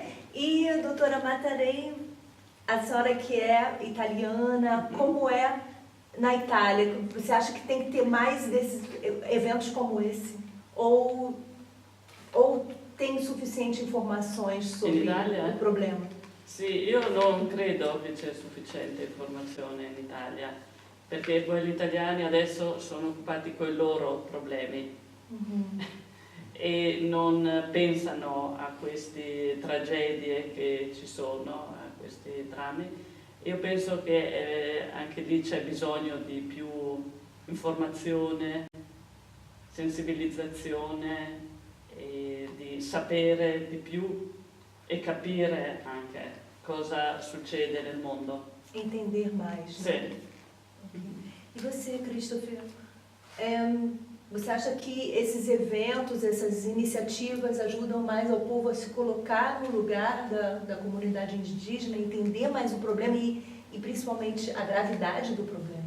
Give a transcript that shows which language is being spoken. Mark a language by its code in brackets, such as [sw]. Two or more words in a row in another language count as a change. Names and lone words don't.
[pt] E, doutora Matarei, a senhora que é italiana, como é na Itália? Você acha que tem que ter mais desses eventos como esse? Ou tem suficiente informações sobre o problema? [it] Sì, io non credo che c'è sufficiente informazione in Italia, perché poi gli italiani adesso sono occupati con i loro problemi e non pensano a queste tragedie che ci sono, a questi drammi. Io penso che anche lì c'è bisogno di più informazione, sensibilizzazione, e di sapere di più e capire anche cosa succede nel mondo. [pt] Entender mais. [it] Sì. [pt] E você, Christopher? Você acha que esses eventos, essas iniciativas ajudam mais ao povo a se colocar no lugar da comunidade indígena, entender mais o problema e principalmente a gravidade do problema?